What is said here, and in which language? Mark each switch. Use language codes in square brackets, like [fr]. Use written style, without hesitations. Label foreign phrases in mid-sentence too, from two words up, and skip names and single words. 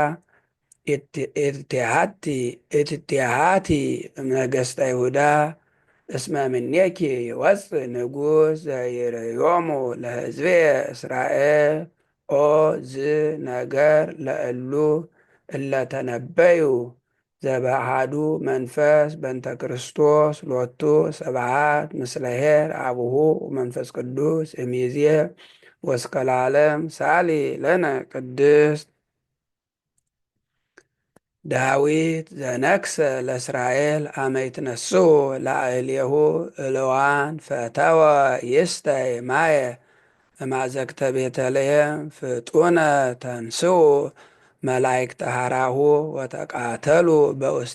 [gez] ኢትቴሃቲ እምነገሥተ ይሁዳ እስመ እምኔኪ ይወፅእ ንጉሥ ዘይርእዮሙ ለሕዝብየ እስራኤል ኦ ዝ ነገር ለእሉ እለተነበዩ ዘበአሐዱ መንፈስ በእንተ ክርስቶስ ሎቱ ስብሐት ምስለ ኄር አቡሁ ወመንፈስ ቅዱስ እምይእዜ ወእስከ ለዓለም ሳሊ ለነ ቅድስት ዳዊት ዘነግሠ ለእስራኤል አመ ይትነሥኡ ላዕሌሁ እልዋን ፈተወ ይስተይ ማየ እማዘግተ ቤተልሔም ፍጡነ ተንሥኡ መላእክተ ሐራሁ ወተቃተሉ በውስተ